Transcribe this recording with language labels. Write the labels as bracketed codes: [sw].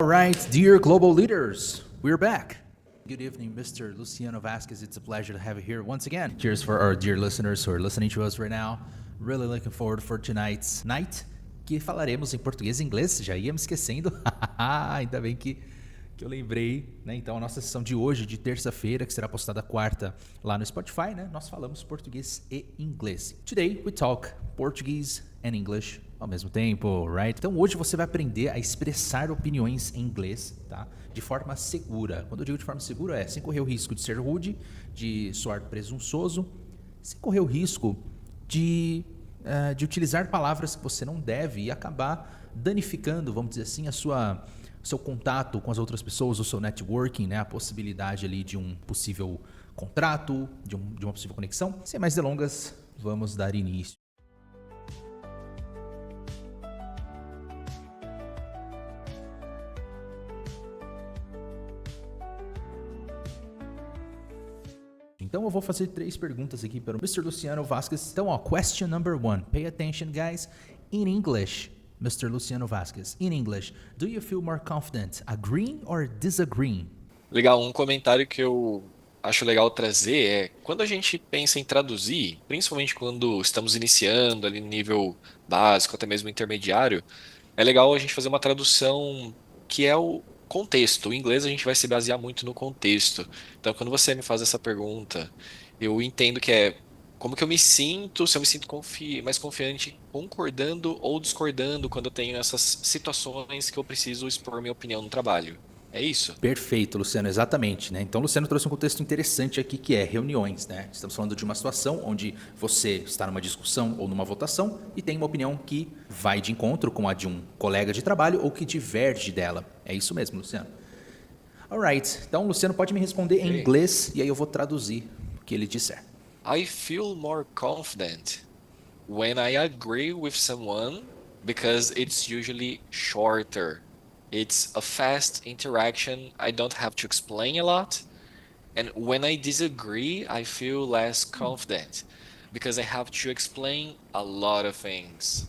[en] right, dear global leaders, we're back. Good evening, Mr. Luciano Vasquez. It's a pleasure to have you here once again. Cheers for our dear listeners who are listening to us right now. Really looking forward for tonight's night, [pt] que falaremos em português e inglês. Já ia me esquecendo. Ainda bem que eu lembrei, né? Então, a nossa sessão de hoje, de terça-feira, que será postada quarta lá no Spotify, né? Nós falamos português e inglês. [en] Today, we talk Portuguese and English [pt] ao mesmo tempo, [en] right? [pt] Então, hoje você vai aprender a expressar opiniões em inglês, tá? De forma segura. Quando eu digo de forma segura, sem correr o risco de ser rude, de soar presunçoso, sem correr o risco de utilizar palavras que você não deve e acabar danificando, vamos dizer assim, seu contato com as outras pessoas, o seu networking, né? A possibilidade ali de um possível contrato, de uma possível conexão. Sem mais delongas, vamos dar início. Então eu vou fazer 3 perguntas aqui para o Mr. [en] Luciano Vasquez. [pt] Então, [en] question number 1. Pay attention, guys. In English, Mr. Luciano Vasquez, in English, do you feel more confident agreeing or disagreeing? [pt] Legal, um comentário que eu acho legal trazer é quando a gente pensa em traduzir, principalmente quando estamos iniciando ali no nível básico, até mesmo intermediário, é legal a gente fazer uma tradução que é o contexto. O inglês a gente vai se basear muito no contexto. Então, quando você me faz essa pergunta, eu entendo que é como que eu me sinto, se eu me sinto mais confiante concordando ou discordando quando eu tenho essas situações que eu preciso expor minha opinião no trabalho. É isso? Perfeito, Luciano, exatamente, né? Então, Luciano trouxe um contexto interessante aqui que é reuniões, né? Estamos falando de uma situação onde você está numa discussão ou numa votação e tem uma opinião que vai de encontro com a de um colega de trabalho ou que diverge dela. É isso mesmo, Luciano. Alright, então o Luciano pode me responder em inglês e aí eu vou traduzir o que ele disser. [en] I feel more confident when I agree with someone because it's usually shorter. It's a fast interaction. I don't have to explain a lot. And when I disagree, I feel less confident because I have to explain a lot of things.